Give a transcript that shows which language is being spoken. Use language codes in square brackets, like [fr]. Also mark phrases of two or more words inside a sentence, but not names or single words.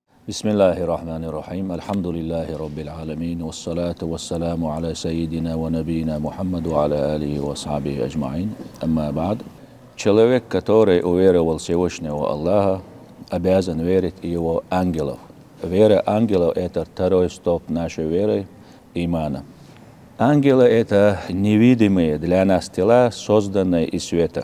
[ar] بسم الله الرحمن الرحيم. الحمد لله رب العالمين. والصلاة والسلام على سيدنا ونبينا محمد على آله وأصحابه أجمعين. أما بعد. [ru] Человек, который уверовал в Всевышнего Аллаха, обязан верить в его ангелов. Вера ангелов – это второй столб нашей веры, имана. Ангелы – это невидимые для нас тела, созданные из света.